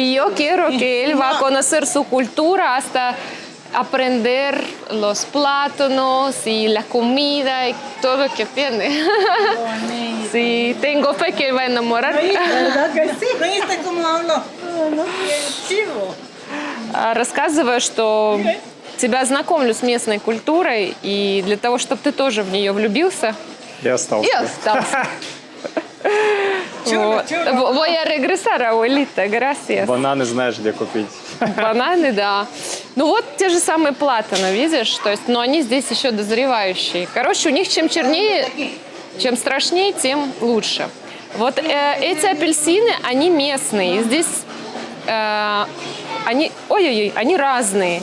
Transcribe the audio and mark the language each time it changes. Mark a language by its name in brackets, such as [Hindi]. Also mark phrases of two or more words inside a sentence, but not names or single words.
[Spanish] Y yo quiero que él va a conocer su cultura hasta aprender los plátanos y la comida y todo lo que tiene. Bonito. Sí, tengo fe que él va a enamorar. ¿Verdad que sí? ¿Viste cómo hablo? Qué chivo. [Russian] Рассказываю, что тебя знакомлю с местной культурой, и для того, чтобы ты тоже в нее влюбился. Я остался. И остался. [Spanish] Voy a regresar, abuelita, gracias. [Russian] Бананы знаешь, где купить. Бананы, да. Ну вот те же самые платаны, видишь? То есть, но они здесь еще дозревающие. Короче, у них чем чернее, чем страшнее, тем лучше. Вот эти апельсины, они местные. И здесь они разные.